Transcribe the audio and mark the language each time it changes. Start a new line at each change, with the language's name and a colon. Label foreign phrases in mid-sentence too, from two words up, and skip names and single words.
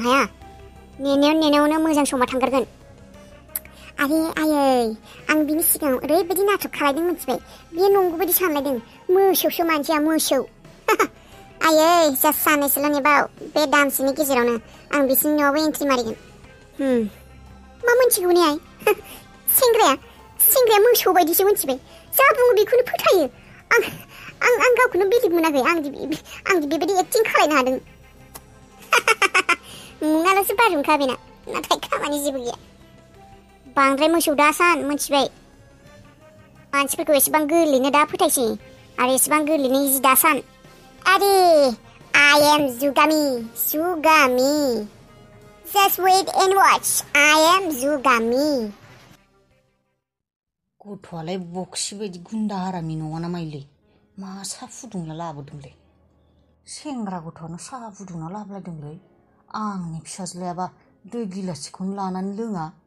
Bodo: हाया नेनायावनो मोजां समा थांगारगोन आरे आयै आं बिनि सिगाङाव ओरैबायदि नाटक खालायदों मिथिबाय बियो नंगौ बायदि सानलायदों मोसौसो मानसिया मोसौ आयै जास्ट साननैसोल' नेबाव बे दानसेनि गेजेरावनो आं बिसिनि न'आवबो एन्ट्रि मारिगोन मा मोनथिगौ ने आइ सेंग्राया मोसौ बायदिसो मोनथिबाय जा बुङो बेखौनो फोथायो आं गावखौनो बिलिभ मोनाखै आंदि बेबायदि एक्टिं खालायनो हादों मुङाल'सो बारहुंखा बेना नाथाय खामानि जेबो गैया बांद्राय मोसौ दा सान मोनथिबाय मानसिफोरखौ एसेबां गोरलैनो दा फोथायसै आरो एसेबां गोरलैनो इजि दा सान आरे
English: I am
Bodo: जुगामि
English: just wait and watch I am
Bodo: जुगामि गथ'आलाय बक्सि बायदि गुन्दा हारामि नङाना माइलै मा साहा फुदुंना लाबोदोंलै सेंग्रा गथ'आनो साहा फुदुंना लाबोलायदोंलै आंनि फिसाज्लायाबा दै गिलासखौनो लानानै लोङा